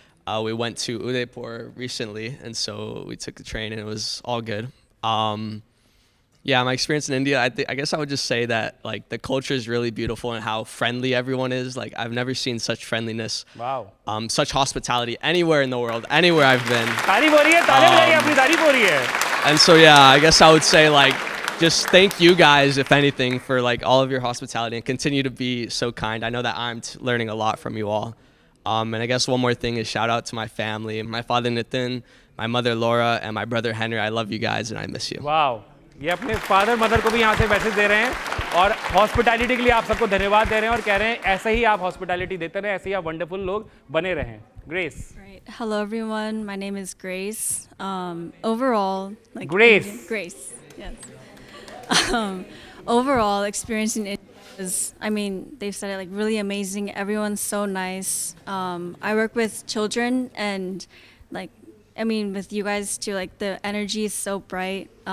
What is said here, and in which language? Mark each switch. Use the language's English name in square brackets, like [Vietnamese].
[English] We went to Udaipur recently, and so we took the train, and it was all good. Yeah, my experience in India, I guess I would just say that like the culture is really beautiful and how friendly everyone is. Like I've never seen such friendliness. Wow. Such hospitality anywhere in the world, anywhere I've been. [Hindi] तारीफ हो रही है, तालियां बजाइए, अपनी तारीफ हो रही है। [English] And so yeah, I guess I would say like just thank you guys, if anything, for like all of your hospitality and continue to be so kind. I know that I'm learning a lot from you all. And I guess one more thing is shout out to my family, my father Nitin, my mother Laura, and my brother Henry. I love you guys and I miss you. Wow. [Hindi] ये अपने [English] father mother [Hindi] को भी यहाँ से message दे रहे हैं और hospitality के लिए आप सबको धन्यवाद दे रहे हैं और कह रहे हैं ऐसे ही आप हॉस्पिटैलिटी देते रहें, ऐसे ही आप वंडरफुल लोग बने रहें। Grace. [English] Right. Hello everyone, my name is Grace. Overall, like Grace. Grace. Yes. Overall experience in India is, I mean, they've said it like really amazing. Everyone's so nice. I work with children and like, I mean, with you guys too, like the energy is so bright.